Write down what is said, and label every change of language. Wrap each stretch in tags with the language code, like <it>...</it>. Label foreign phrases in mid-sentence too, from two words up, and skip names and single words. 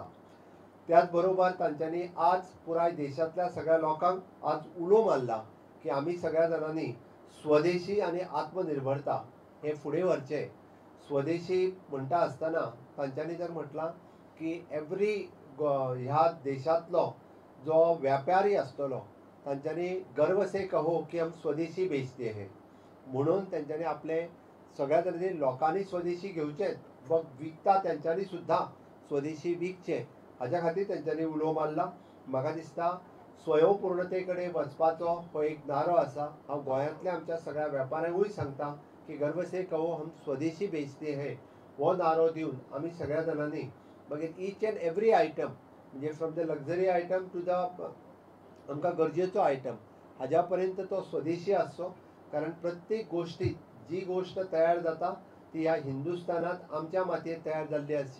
<kok>त्याच बरोबर तांच्यांनी आज पुराय देशांतल्या सगळ्या लोकांक आज उलो मारला की आमी सगळ्या जाणांनी स्वदेशी आणि आत्मनिर्भरता हे फुडें व्हरचें. स्वदेशी म्हणटा आसतना तांच्यांनी जर म्हटलां की एवरी ह्या देशांतलो जो व्यापारी आसतलो तांच्यांनी</kok> <hi>गर्व से कहो की हम स्वदेशी बेचते हैं</hi> <kok>म्हणून तांच्यांनी आपले सगळ्या तरेचे लोकांनी स्वदेशी घेवचें व विकता तांच्यांनी सुद्दां स्वदेशी विकचें हाच्या खातीर तांच्यांनी उलो मारला. म्हाका दिसता स्वयंपूर्णते कडेन वचपाचो हो एक नारो आसा. हांव गोंयांतल्या आमच्या सगळ्या वेपाऱ्यांकूय सांगता की</kok> <hi>गर्व से कहो हम स्वदेशी बेचते हैं</hi> <kok>हो नारो दिवन आमी सगळ्या जाणांनी मागीर</kok> <en>each and every item</en> <kok>म्हणजे</kok> <en>from the luxury item to the</en> <kok>आमकां गरजेचो आयटम हाज्या पर्यंत तो स्वदेशी आसचो. कारण प्रत्येक गोश्टीत जी गोश्ट तयार जाता ती ह्या हिंदुस्थानात आमच्या मातयेंत तयार जाल्ली आसची.</kok>